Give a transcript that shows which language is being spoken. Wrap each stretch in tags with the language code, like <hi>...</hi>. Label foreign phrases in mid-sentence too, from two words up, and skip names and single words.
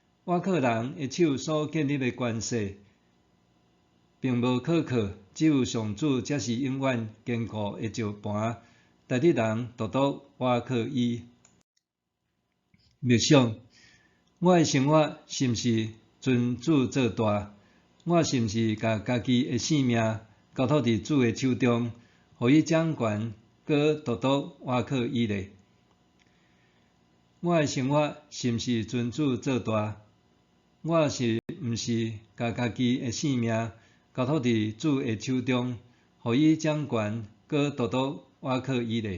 <nan>我靠人的手所建立的关系，并无可靠，只有上主才是永远坚固的石盘。大得人独独我靠伊。默想，我的生活是毋是尊主做大？我是毋是甲家己的性命交托伫主的手中，互伊掌权，搁独独我靠伊咧？我的生活是毋是尊主做大？我是毋是甲家己的性命交托伫主的手中，互伊掌权，搁独独我靠伊咧？</nan>